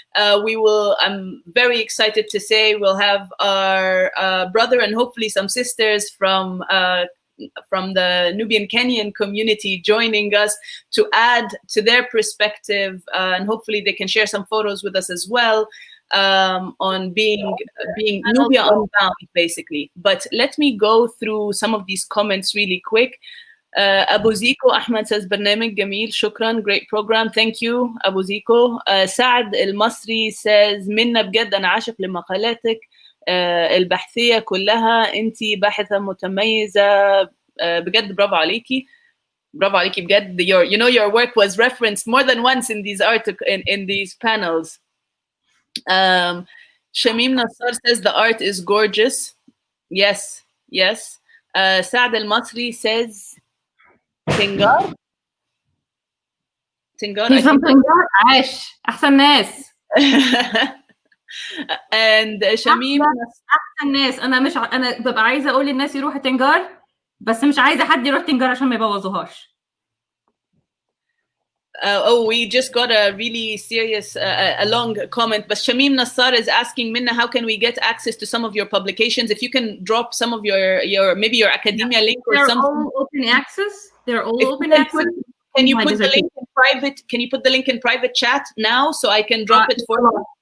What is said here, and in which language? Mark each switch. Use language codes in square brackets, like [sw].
[en] I'm very excited to say we'll have our brother and hopefully some sisters from the Nubian Kenyan community joining us to add to their perspective, and hopefully they can share some photos with us as well, on being Nubia Unbound, basically. But let me go through some of these comments really quick. Abu Ziko Ahmed says [ar] برنامج جميل شكرا, [en] great program, thank you Abu Ziko. [ar] سعد المصري [en] says [ar] منا بجد أنا عاشق لمقالاتك البحثية كلها, انتي باحثة متميزة بجد, برافو عليكي بجد. [en] Your work was referenced more than once in these in these panels. Shamim Nassar says the art is gorgeous. Yes. Saad Al-Masri says تنجار. He's from تنجار. [ar] عاش أحسن ناس. [en] and شميم [ar] احسن ناس. انا ببقى عايزه اقول للناس يروحوا تنجار, بس مش عايزه حد يروح تنجار عشان ما يبوظوهاش. [en] We just got a really serious, a long comment. But Shamim Nassar is asking, Minna, how can we get access to some of your publications? If you can drop some of your maybe your academia link or something. They're all open access. They're all open access. Can you put the link in private? Can you put the link in private chat now so I can drop it for you?